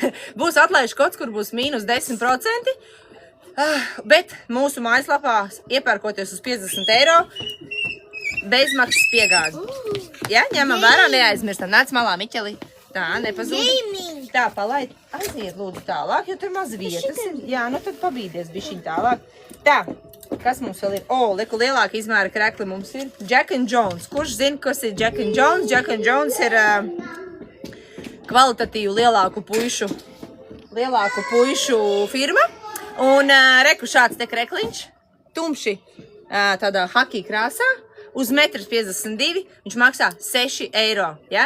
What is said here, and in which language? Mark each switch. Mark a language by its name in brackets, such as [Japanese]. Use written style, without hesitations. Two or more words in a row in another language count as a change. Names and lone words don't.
[Latvian] Būs atlaižu kods, kur būs mīnus 10%, bet mūsu mājaslapā iepērkoties uz 50 eiro, bezmaksas piegādi. Ja, ņemam vērā, neaizmirstam. Nāc malā, Miķeli. Tā, nepazūd. Tā, palaid. Aiziet, lūdzu, tālāk, jo tur maz vietas ir. Jā, nu tad pabīdies bišķiņ tālāk. Tā, kas mums vēl ir? Liku lielāka izmēra krekli mums ir. Jack and Jones. Kurš zina, kas ir Jack and Jones? Jack and Jones ir kvalitatīvu lielāku puišu firma. Un reku šāds te krekliņš. Tumši tādā hakī krāsā. Uz 1,52 m, viņš maksā 6 eiro, ja?